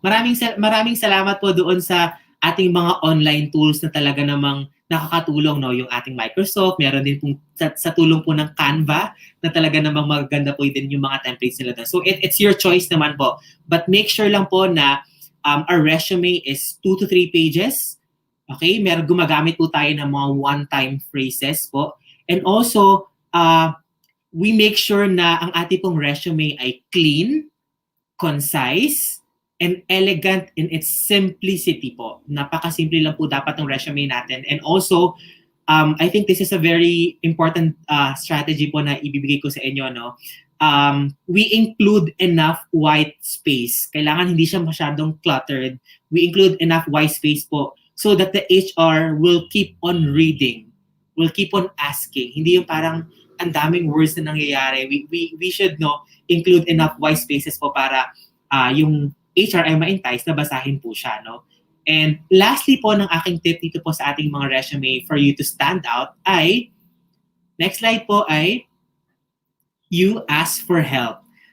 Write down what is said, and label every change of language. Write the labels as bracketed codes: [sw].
[tl] Maraming salamat po doon sa ating mga online tools na talaga namang nakakatulong, no? Yung ating Microsoft, meron din pong sa tulong po ng Canva na talaga namang maganda po din yung mga templates nila doon. [en] So it's your choice naman po. But make sure lang po na our resume is 2 to 3 pages. Okay? [tl] Gumagamit po tayo ng mga one-time phrases po. [en] And also, we make sure na ang ating pong resume ay clean, concise, and elegant in its simplicity po. [tl] Napakasimple lang po dapat ng resume natin. [en] And also, I think this is a very important strategy [tl] po na ibibigay ko sa inyo, no? [en] We include enough white space. [tl] Kailangan hindi siya masyadong cluttered. [en] We include enough white space po so that the HR will keep on reading, will keep on asking. [tl] Hindi yung parang ang daming words na nangyayari. [en] We should include enough white spaces po [tl] para yung HR ay ma-entice na basahin po siya, no? [en] And lastly po [tl] ng aking tip dito po sa ating mga resume for you to stand out ay, [en] next slide po ay, you ask for help.